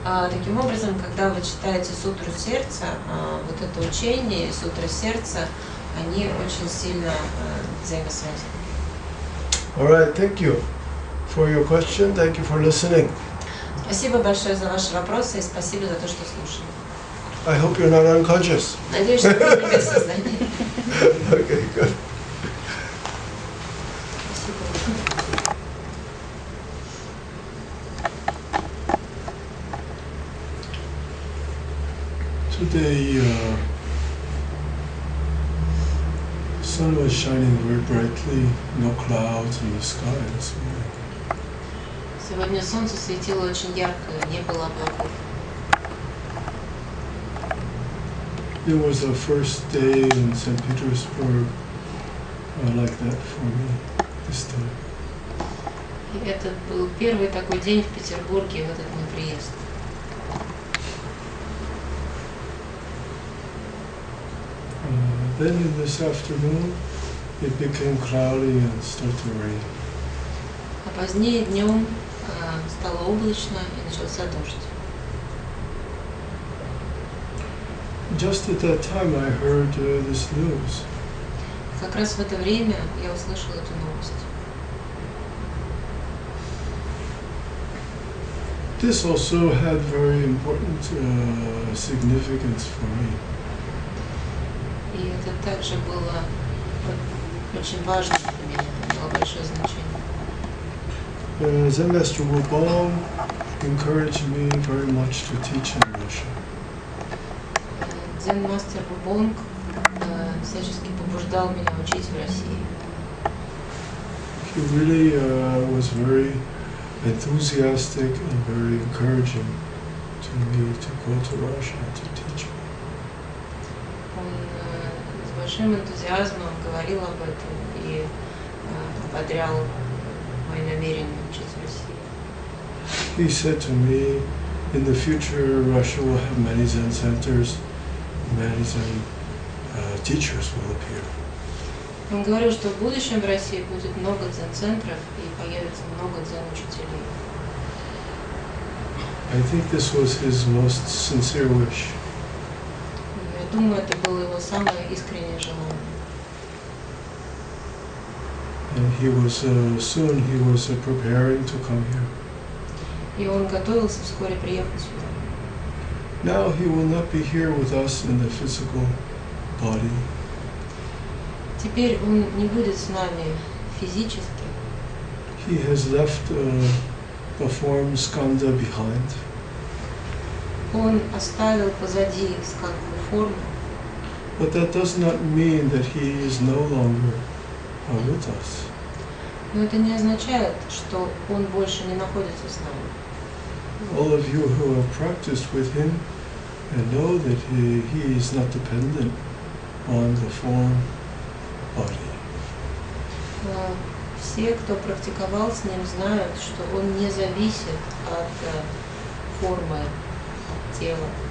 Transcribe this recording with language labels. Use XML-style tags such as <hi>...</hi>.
<ru>Таким образом, когда вы читаете сутру сердца, вот это учение, сутра сердца, они очень сильно взаимосвязаны.</ru> <en>All right, thank you for your question. Thank you for listening.</en> <ru>Спасибо большое за ваши вопросы и спасибо за то, что слушали.</ru> <en>I hope you're not unconscious.</en> <ru>Надеюсь, что вы не без сознания.</ru> <en>Okay, good. Today, sun was shining very brightly, no clouds in the sky this morning.</en> <ru>Сегодня солнце светило очень ярко, не было облаков.</ru> <en>It was the first day in St. Petersburg like that for me this time.</en> <ru>И это был первый такой день в Петербурге в этот мой приезд.</ru> <en>Then in this afternoon, it became cloudy and started to rain.</en> <ru>А позднее днем стало облачно и начался дождь.</ru> <en>Just at that time, I heard this news.</en> <ru>Как раз в это время я услышала эту новость.</ru> <en>This also had very important significance for me.</en> <ru>И это также было очень важно для меня, имело большое значение.</ru> <en>Zen Master Wubong encouraged me very much to teach in Russia.</en> <ru>Дзен Мастер Вубонг всячески побуждал меня учить в России.</ru> <en>He really was very enthusiastic and very encouraging to me to go to Russia to teach.</en> <ru>Он с большим энтузиазмом говорил об этом и ободрял мои намерения учить в России.</ru> <en>He said to me, in the future Russia will have many Zen centers, many Zen teachers will appear.</en> <ru>Он говорил, что в будущем в России будет много дзен-центров и появится много дзен-учителей.</ru> <en>I think this was his most sincere wish.</en> <ru>Я думаю, это было его самое искреннее желание.</ru> <en>And he was soon he was preparing to come here.</en> <ru>И он готовился вскоре приехать сюда.</ru> <en>Now he will not be here with us in the physical body.</en> <ru>Теперь он не будет с нами физически.</ru> <en>He has left the form skandha behind.</en> <ru>Он оставил позади скандху форму,</ru> <en>But that does not mean that he is no longer with us.</en> <ru>но это не означает, что он больше не находится с нами.</ru> <en>All of you who have practiced with him and know that he is not dependent on the form body.</en> <ru>Все, кто практиковал с ним, знают, что он не зависит от формы, от тела.</ru>